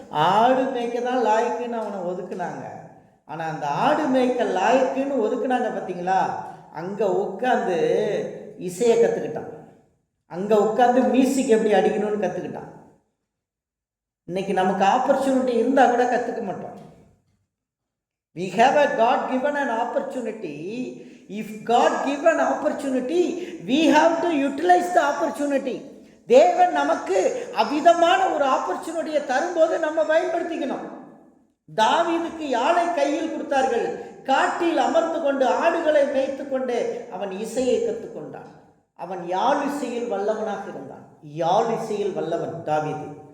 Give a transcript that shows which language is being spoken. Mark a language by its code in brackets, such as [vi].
[ta] ஆடு மேய்க்க தான் லாய்க்குன்னு அவனை ஒதுக்குனாங்க. ஆனால் அந்த ஆடு மேய்க்க லாய்க்குன்னு ஒதுக்குனாங்க பார்த்தீங்களா, அங்கே உட்காந்து இசையை கற்றுக்கிட்டான். அங்கே உட்காந்து மியூசிக் எப்படி அடிக்கணும்னு கற்றுக்கிட்டான். இன்னைக்கு நமக்கு ஆப்பர்ச்சுனிட்டி இருந்தால் கூட கற்றுக்க மாட்டோம். [en] We have a God given an opportunity. If God give an opportunity, we have to utilize the opportunity. [ta] தேவன் நமக்கு அவ்விதமான ஒரு ஆப்பர்ச்சுனிட்டியை தரும்போது நம்ம பயன்படுத்திக்கணும். தாவீதுக்கு யாழை கையில் கொடுத்தார்கள். காட்டில் அமர்ந்து கொண்டு ஆடுகளை மேய்த்து கொண்டு அவன் இசையை கற்றுக்கொண்டான். அவன் யாழ் இசையில் வல்லவனாக இருந்தான். யாழ் இசையில் வல்லவன் தாவீது.